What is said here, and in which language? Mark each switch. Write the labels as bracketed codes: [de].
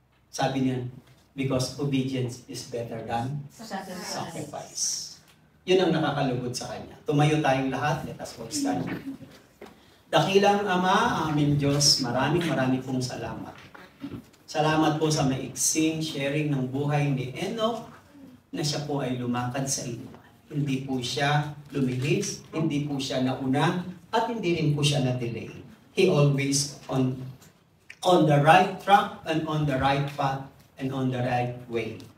[en] Sabi niya, because obedience is better than sacrifice. [tl] Yun ang nakakalugod sa Kanya. Tumayo tayong lahat, [en] let us all stand. [tl] Dakilang Ama, aming Diyos, maraming pong salamat. Salamat po sa maiksing sharing ng buhay ni Enoch na siya po ay lumakad sa inyo. Hindi po siya lumihis, hindi po siya nauna, at hindi rin po siya na-delay. [en] He always on the right track and on the right path and on the right way.